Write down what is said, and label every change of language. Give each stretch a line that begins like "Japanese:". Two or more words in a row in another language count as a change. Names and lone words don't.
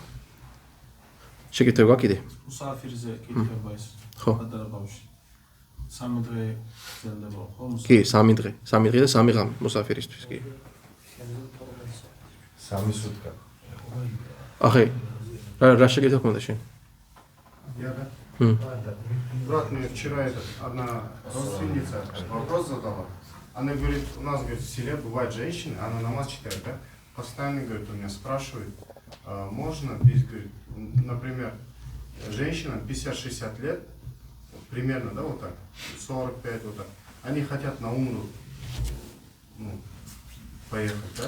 Georgian: შეკითხება კიდე? მუსაფირზე კითხება ის. ხო. პატარა ბავშვი. 3 დღე გრძელდება ხო? კი, 3 დღე. 3 დღე და 3 ღამე მუსაფირისთვის კი. 3 სუტკა. ახე, რა შეკითხვა გქონდა შენ?
Russian: Я да. М. Брат, мне вчера одна родственница вопрос задала. Она говорит, у нас, говорит, в селе бывают женщины, она намаз читает, да? Постоянно, говорит, у меня спрашивает, можно, говорит, например, женщина 50-60 лет, примерно, да, вот так, 45, вот так, они хотят на умру, ну, поехать, да?